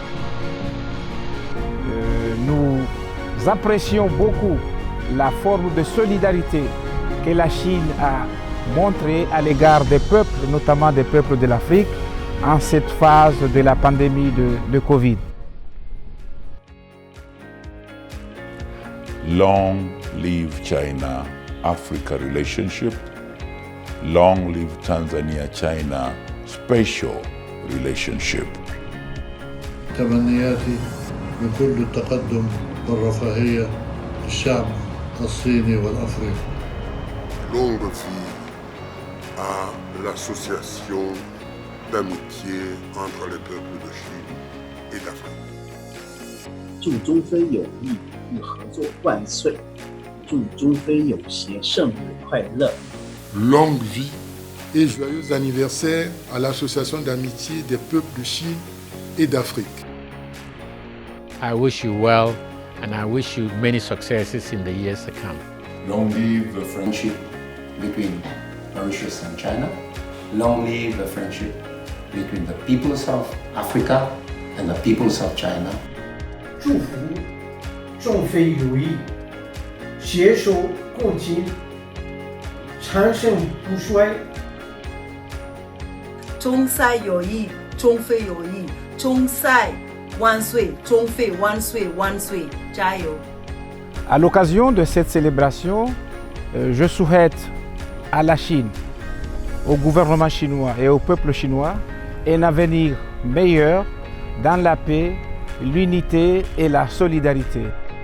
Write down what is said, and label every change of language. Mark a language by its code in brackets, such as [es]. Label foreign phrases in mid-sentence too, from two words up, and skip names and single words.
[fr] Nous apprécions beaucoup la forme de solidarité que la Chine a montrée à l'égard des peuples, notamment des peuples de l'Afrique, en cette phase de la pandémie de Covid. [en] Long live China-Africa relationship. Long live Tanzania-China special relationship. [ar] تمنياتي بكل التقدم والرفاهية للشعب الصيني والأفريقي. [fr] Longue vie à l'association d'amitié entre les peuples de Chine et d'Afrique. [zh] 祝中非友谊与合作万岁！祝中非友协圣日快乐！ [fr] Longue vie et joyeux anniversaire à l'association d'amitié des peuples de Chine et d'Afrique. [en] I wish you well and I wish you many successes in the years to come. Long live the friendship between Mauritius and China. Long live the friendship between the peoples of Africa and the peoples of China. [zh] 祝福中非友谊携手共进，长盛不衰。中塞友谊，中非友谊，中塞万岁，中非万岁万岁，加油！ [fr] À l'occasion de cette célébration, je souhaite à la Chine, au gouvernement chinois et au peuple chinois un avenir meilleur dans la paix, l'unité et la solidarité.